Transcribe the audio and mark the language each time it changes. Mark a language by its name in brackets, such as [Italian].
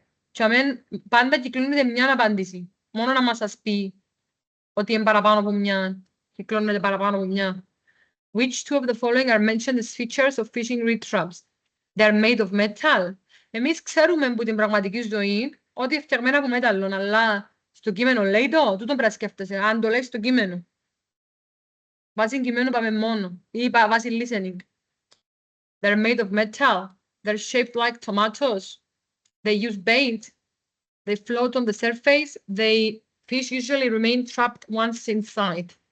[Greek] Και πάντα κυκλώνεται μια απάντηση. Μόνο να μας σας πει ότι είναι παραπάνω από μια. Κυκλώνεται παραπάνω από μια. [English] Which two of the following are mentioned as features of fishing reed traps? They are made of metal. [Greek] Εμείς ξέρουμε από την πραγματική ζωή ότι είναι φτιαγμένα από μέταλλο, αλλά στο κείμενο λέει το, τούτο πρέπει να σκέφτεσαι, αν το λέει στο κείμενο. Βάσει κειμένου πάμε μόνο, ή βάσει listening. [English] They're made of metal. They're shaped like tomatoes. They use bait. They float on the surface. Fish usually remain trapped once inside.